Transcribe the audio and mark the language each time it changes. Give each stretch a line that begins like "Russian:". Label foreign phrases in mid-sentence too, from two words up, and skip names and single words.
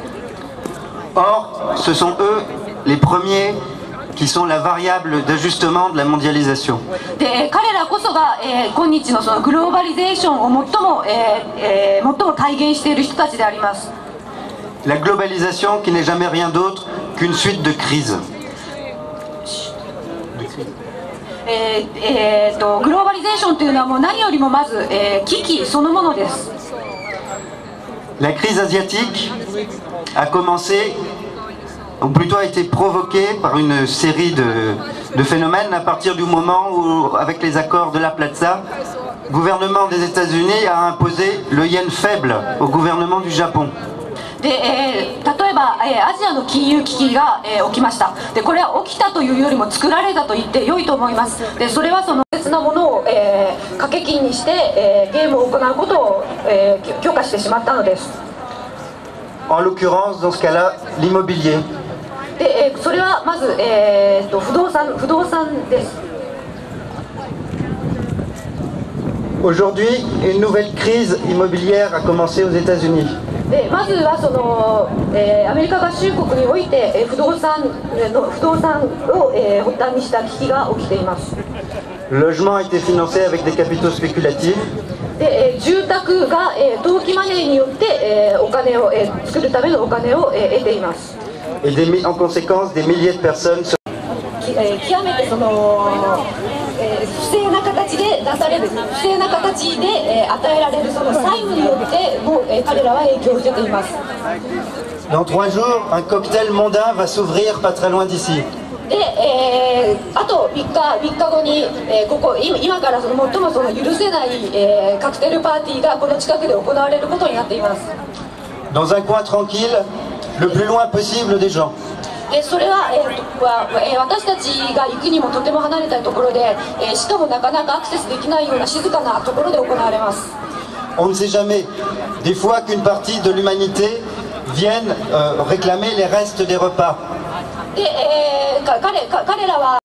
French: Or, ce sont eux les premiers qui sont la variable d'ajustement de la mondialisation.
Japanese: で彼らこそが、今日のそのグローバリゼーションを最も体現している人たちであります。
French: La globalisation qui n'est jamais rien d'autre qu'une suite de crises.
Japanese: グローバリゼーションというのはもう何よりもまず、危機そのものです。
French: La crise asiatique a commencé, ou plutôt a été provoquée par une série de phénomènes à partir du moment où, avec les accords de la Plaza, le gouvernement des États-Unis a imposé le yen faible au gouvernement du Japon.
Japanese: で例えば、アジアの金融危機が、起きました。でこれは起きたというよりも作られたと言って良いと思います。でそれはその別なものを、掛け金にして、ゲームを行うことを、許可してしまったのです。
French: En l'occurrence, dans ce cas-là, l'immobilier.
Japanese: でそれはまず、不動産です。
French: Aujourd'hui, une nouvelle crise immobilière a commencé aux États-Unis.
Japanese: まずはその、アメリカ合衆国において、不動産を、発端にした危機が起きています。
French: Le logement a été financé avec des capitaux spéculatifs.
Japanese: で住宅が、投機マネーによって、お金を、作るためのお金を、得ています。
French: Et en conséquence, des milliers de personnes.
Japanese: 極めてその、不正な形で出される、不正な形で、与えられるその債務によっても、彼らは影響を受けています。
French: Dans 3 jours, un cocktail mondain va s'ouvrir pas très loin d'ici.
Japanese: で、あと3日後に、今から最も許せない、カクテルパーティーがこの近くで行われることになっています。
French: Dans un coin tranquille, le plus loin possible des gens.
Japanese: それは、私たちが行くにもとても離れたところで、しかもなかなかアクセスできないような静かなところで行われます。
French: On ne sait jamais. Des fois qu'une partie de l'humanité vienne réclamer les restes des repas.
Japanese: で、彼らは